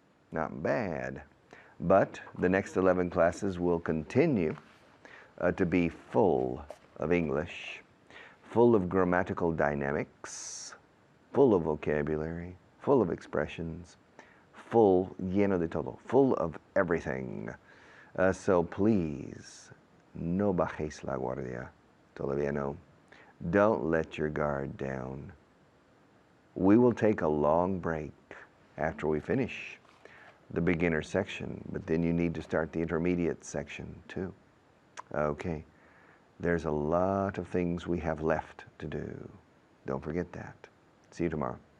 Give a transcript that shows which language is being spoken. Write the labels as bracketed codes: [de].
[en] Not bad, but the next 11 classes will continue to be full of English, full of grammatical dynamics, full of vocabulary, full of expressions, [es] lleno de todo, [en] full of everything. So please, [es] no bajéis la guardia, todavía no. [en] Don't let your guard down. We will take a long break after we finish the beginner section, but then you need to start the intermediate section too. Okay, there's a lot of things we have left to do. Don't forget that. See you tomorrow.